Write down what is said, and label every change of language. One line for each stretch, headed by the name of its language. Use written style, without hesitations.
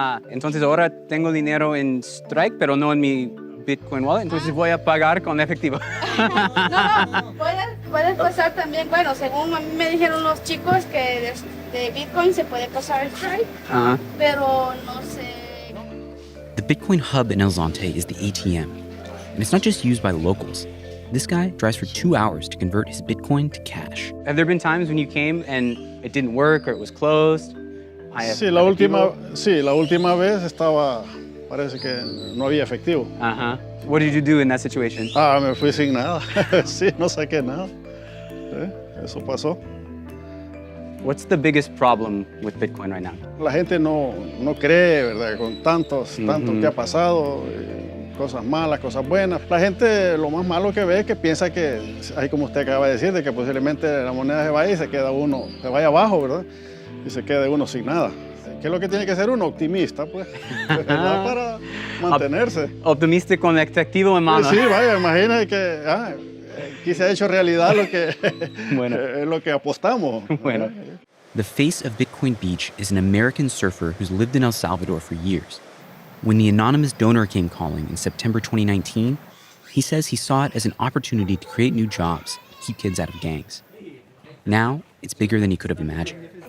Spanish: Entonces ahora tengo dinero en Strike, pero no en mi Bitcoin Wallet, entonces voy a pagar con efectivo. No, puedes pasar también, bueno, según a mí me dijeron los chicos que de Bitcoin se puede pasar el Strike, pero no sé.
English: The Bitcoin hub in El Zonte is the ATM, and it's not just used by locals. This guy drives for 2 hours to convert his Bitcoin to cash. Have there been times when you came and it didn't work or it was closed?
Spanish: Sí, la última vez estaba, parece que no había efectivo.
English: What did you do in that situation?
Spanish: Me fui sin nada. Sí, no saqué nada. Eso pasó.
English: What's the biggest problem with Bitcoin right now?
Spanish: La gente no cree, ¿verdad? Con tanto que ha pasado, cosas malas, cosas buenas. La gente lo más malo que ve es que piensa que, ahí como usted acaba de decir, de que posiblemente la moneda se vaya y se vaya abajo, ¿verdad? Y se quede uno sin nada. ¿Qué es lo que tiene que ser uno? Optimista, pues, ¿verdad? Para mantenerse. Optimista con efectivo en mano. Sí, vaya, imagina que aquí se ha hecho realidad lo que apostamos. Bueno.
English: The face of Bitcoin Beach is an American surfer who's lived in El Salvador for years. When the anonymous donor came calling in September 2019, he says he saw it as an opportunity to create new jobs, keep kids out of gangs. Now, it's bigger than he could have imagined.